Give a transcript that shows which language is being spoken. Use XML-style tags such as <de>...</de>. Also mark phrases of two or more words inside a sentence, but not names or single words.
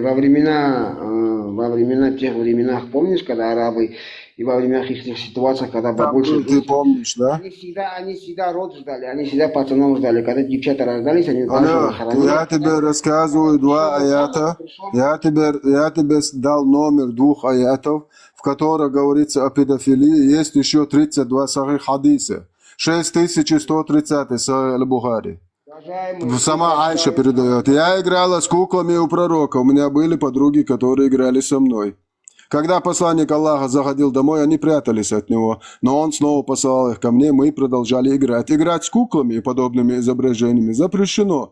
<ru>Во тех временах, помнишь, когда арабы и во время их ситуаций, когда побольше... Ты помнишь, да? Они всегда род ждали, они всегда пацанов ждали. Когда девчата рождались, они... Я тебе рассказываю два аята. Я тебе дал номер 2 аятов, в которых говорится о педофилии. Есть еще 32 сахих хадиса. 6130 сахих аль-Бухари. Сама Айша передает. Я играла с куклами у пророка. У меня были подруги, которые играли со мной. Когда посланник Аллаха заходил домой, они прятались от него. Но он снова посылал их ко мне, мы продолжали играть. Играть с куклами и подобными изображениями запрещено.</ru>